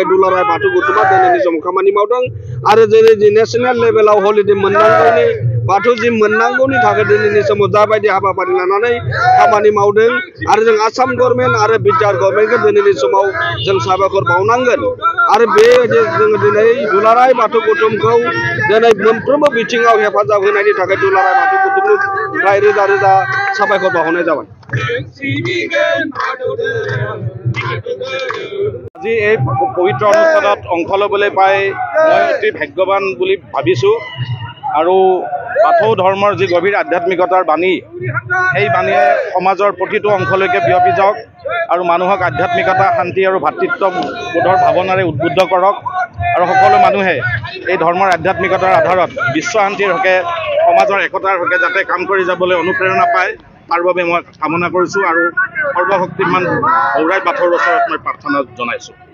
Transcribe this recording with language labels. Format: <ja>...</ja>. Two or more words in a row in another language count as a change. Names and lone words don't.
<brx>दुलाराय बाथौ गौथुमा दिनैनि समाव खामानि मावदों आरो दिनै</brx> <en>national level</en> <brx>हलिडे मोननांगौनि बाथौ जिम मोननांगौनि थाखाय दिनैनि समाव जाबायदि हाबाफारि लानानै खामानि मावदों आरो जों आसाम गभर्नमेन्ट आरो बिटिआर गभर्नमेन्टखौ दिनैनि समाव जों साबायखर बावनांगोन आरो बे जों दिनै दुलाराय बाथौ गौथुमखौ दिनै मोनफ्रोमबो बिथिङाव हेफाजाब होनायनि थाखाय दुलाराय बाथौ गौथुमनिफ्राय रोजा रोजा साबायखर बावहरनाय जाबाय।</brx> <as>আজি এই পবিত্ৰ অনুষ্ঠানত অংশ ল'বলৈ পাই মই অতি ভাগ্যৱান বুলি ভাবিছোঁ আৰু বাথৌ ধৰ্মৰ যি গভীৰ আধ্যাত্মিকতাৰ বাণী সেই বাণীয়ে সমাজৰ প্ৰতিটো অংশলৈকে বিয়পি যাওক আৰু মানুহক আধ্যাত্মিকতা শান্তি আৰু ভাতৃত্ববোধৰ ভাৱনাৰে উদ্বুদ্ধ কৰক আৰু সকলো মানুহে এই ধৰ্মৰ আধ্যাত্মিকতাৰ আধাৰত বিশ্ব শান্তিৰ হকে সমাজৰ একতাৰ হকে যাতে কাম কৰি যাবলৈ অনুপ্ৰেৰণা পায় তাৰ বাবে মই কামনা কৰিছোঁ আৰু সৰ্বশক্তিমান গৌৰাই বাথৌৰ ওচৰত মই প্ৰাৰ্থনা জনাইছোঁ।</as>